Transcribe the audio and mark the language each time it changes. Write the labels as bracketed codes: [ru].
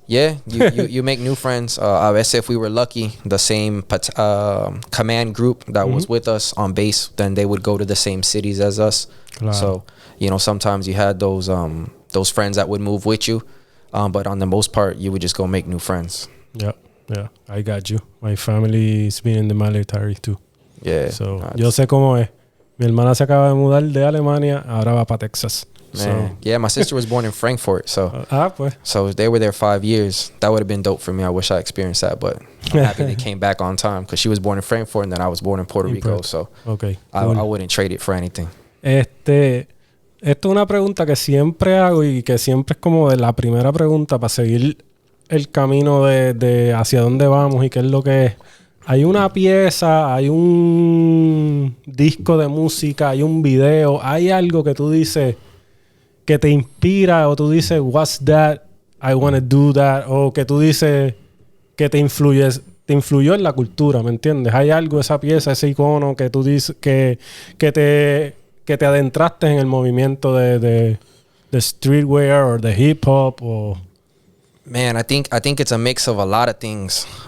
[en] Yeah, you make new friends. [es] A veces [en] if we were lucky, the same command group that was with us on base, then they would go to the same cities as us. [es] Claro. [en] So, you know, sometimes you had those friends that would move with you. But on the most part, you would just go make new friends. Yeah, I got you. My family's been in the military too. Yeah. [es] So, yo sé cómo es. Mi hermana se acaba de mudar de Alemania, ahora va para Texas. [en] Man. Yeah, my sister was born in Frankfurt, so [es] pues. [en] So they were there 5 years. That would have been dope for me. I wish I experienced that, but I'm happy they came back on time because she was born in Frankfurt and then I was born in Puerto Rico, so okay, I wouldn't trade it for anything. [es] Esto es una pregunta que siempre hago y que siempre es como de la primera pregunta para seguir el camino de hacia dónde vamos y qué es lo que es. Hay una pieza, hay un disco de música, hay un video, hay algo que tú dices que te inspira o tú dices, [en] what's that? I want to do that. [es] O que tú dices que te influyó en la cultura, ¿me entiendes? Hay algo, esa pieza, ese icono que tú dices que te adentraste en el movimiento de streetwear o de hip hop o... [en] Man, I think it's a mix of a lot of things.